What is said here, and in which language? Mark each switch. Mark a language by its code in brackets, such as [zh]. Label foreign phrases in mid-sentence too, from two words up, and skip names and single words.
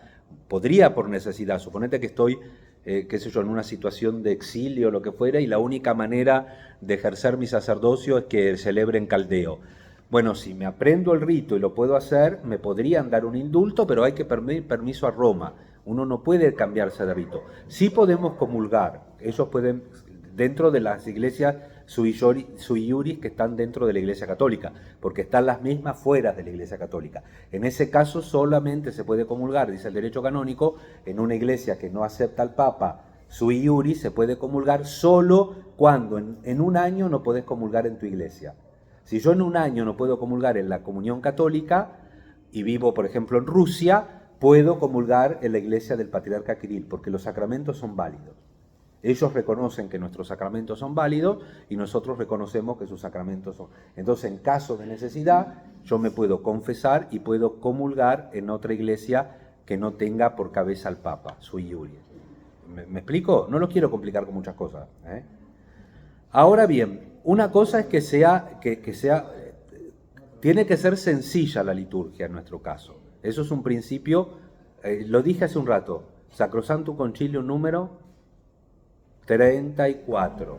[es] Podría por necesidad, suponete que estoy, qué sé yo, en una situación de exilio o lo que fuera, y la única manera de ejercer mi sacerdocio es que celebre en caldeo. Bueno, si me aprendo el rito y lo puedo hacer, me podrían dar un indulto, pero hay que pedir permiso a Roma. Uno no puede cambiarse de rito. Sí podemos comulgar, ellos pueden, dentro de las iglesias [la] sui iuris [es] que están dentro de la Iglesia Católica, porque están las mismas fuera de la Iglesia Católica. En ese caso solamente se puede comulgar, dice el derecho canónico, en una iglesia que no acepta al Papa [la] sui iuris, [es] se puede comulgar solo cuando en un año no podés comulgar en tu iglesia. Si yo en un año no puedo comulgar en la comunión católica y vivo, por ejemplo, en Rusia, puedo comulgar en la iglesia del patriarca Kirill, porque los sacramentos son válidos. Ellos reconocen que nuestros sacramentos son válidos y nosotros reconocemos que sus sacramentos son. Entonces, en caso de necesidad, yo me puedo confesar y puedo comulgar en otra iglesia que no tenga por cabeza al Papa, [la] sui iuris. [es] ¿Me explico? No lo quiero complicar con muchas cosas. Ahora bien, una cosa es que tiene que ser sencilla la liturgia en nuestro caso. Eso es un principio, lo dije hace un rato, Sacrosantum Concilium número 34.